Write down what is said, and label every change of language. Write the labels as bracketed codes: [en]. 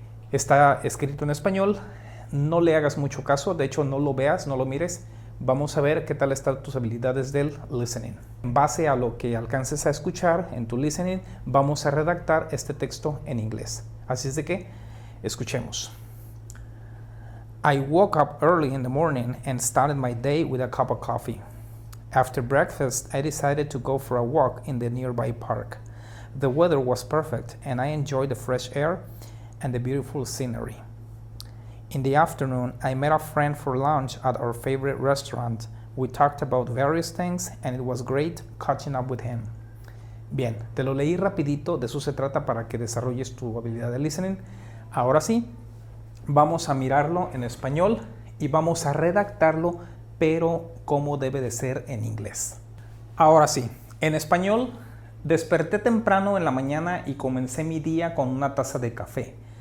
[es] Está escrito en español, no le hagas mucho caso, de hecho no lo veas, no lo mires. Vamos a ver qué tal están tus habilidades del listening. En base a lo que alcances a escuchar en tu listening, vamos a redactar este texto en inglés. Así es de que, escuchemos. [en] I woke up early in the morning and started my day with a cup of coffee. After breakfast, I decided to go for a walk in the nearby park. The weather was perfect and I enjoyed the fresh air and the beautiful scenery. In the afternoon, I met a friend for lunch at our favorite restaurant. We talked about various things and it was great catching up with him. [es] Bien, te lo leí rapidito, de eso se trata para que desarrolles tu habilidad de listening. Ahora sí, vamos a mirarlo en español y vamos a redactarlo, pero como debe de ser en inglés. Ahora sí, en español, desperté temprano en la mañana y comencé mi día con una taza de café.